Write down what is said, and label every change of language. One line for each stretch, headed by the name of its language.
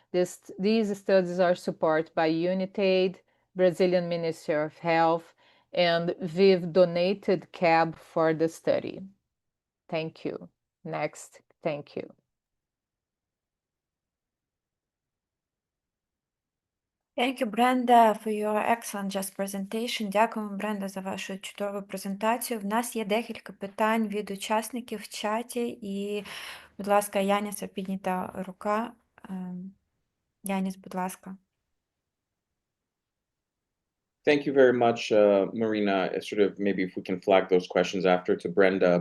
English: These studies are supported by UNITAID, Brazilian Ministry of Health, and we've donated CAB for the study. Thank you. Next. Thank you. Thank you, Brenda, for your excellent just presentation.
Ukrainian: Дякуємо, Бренда, за вашу чудову презентацію. В нас є декілька питань від учасників в чаті. І, будь ласка, Яніса піднята рука. Яніс, будь ласка.
English: Thank you very much, Marina. Sort of maybe if we can flag those questions after to Brenda.